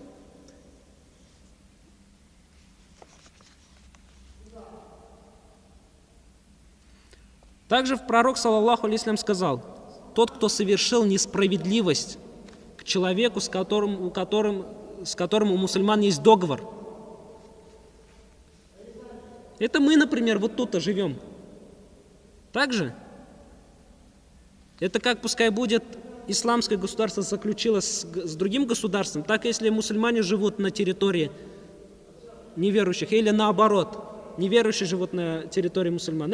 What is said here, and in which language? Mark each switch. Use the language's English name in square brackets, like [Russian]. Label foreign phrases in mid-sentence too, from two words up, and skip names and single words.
[Russian] Также пророк, [Arabic] صلى الله عليه وسلم, [Russian] сказал: тот, кто совершил несправедливость к человеку, с которым у мусульман есть договор. Это мы, например, вот тут-то живем. Также это как пускай будет исламское государство заключило с другим государством, так если мусульмане живут на территории неверующих, или наоборот, неверующие живут на территории мусульман.